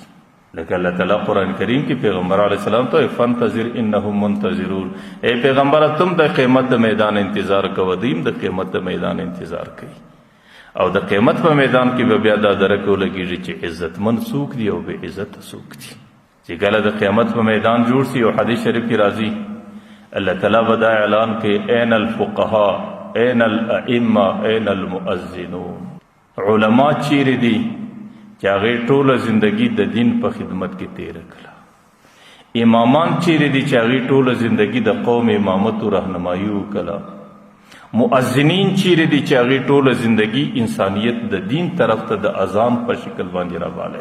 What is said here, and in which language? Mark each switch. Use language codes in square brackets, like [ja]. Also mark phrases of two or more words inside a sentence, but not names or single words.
[ps] لکه الله تعالی قرآن کریم کې پیغمبر علیه السلام ته [ar] فانتظر انهم منتظرون، [ps] اے پیغمبره تم د قیامت د میدان انتظار کوه، دیم د قیامت د میدان انتظار کوي. او د قیامت په میدان کې به بیا دا درک ولګېږي چې عزتمند څوک دي او بې عزته څوک دي. چې کله د قیامت په میدان جوړ شي او حدیث شریف کې راځي الله تعالی به دا اعلان کوي [ar] این الفقهاء این الائمه این المؤذنون، [ps] علما چیرې دي چې هغې ټوله زندگی د دین په خدمت کې تیره کړه، امامان چیرې دي چې هغې ټوله زندگی د قوم امامت و رهنمایي وکړه، مؤذنین چیرې دي چې هغې ټوله زندگی انسانیت د دین طرف ته د اذان په شکل باندې راوالی.